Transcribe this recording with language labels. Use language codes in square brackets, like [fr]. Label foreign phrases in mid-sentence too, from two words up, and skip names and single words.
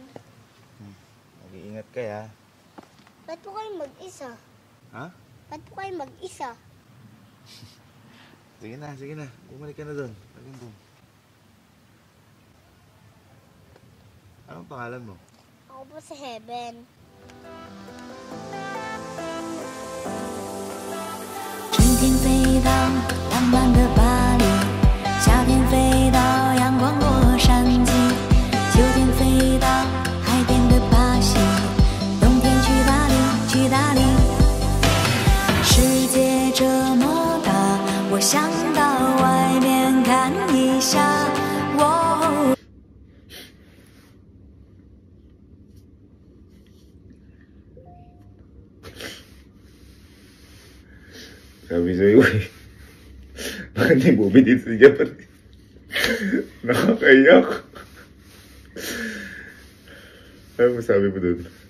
[tl] Mag-iingat ka ya. Ba't po kayo mag-isa? Ha? Ba't po kayo mag-isa? Sige na. Bumalik ka na doon. Lagyan doon. Anong pangalan mo? Ako po si Heaven. [zh] 春天飞到浪漫的巴黎，夏天飞到阳光洛杉矶，秋天飞到海边的巴西，冬天去哪里？去哪里？世界这么大，我想到外面看一下。我 [tl] Sabi sa'yo eh. Bakit hindi movie dito sa Japan? Nakakaiyak. Ano masabi mo dun?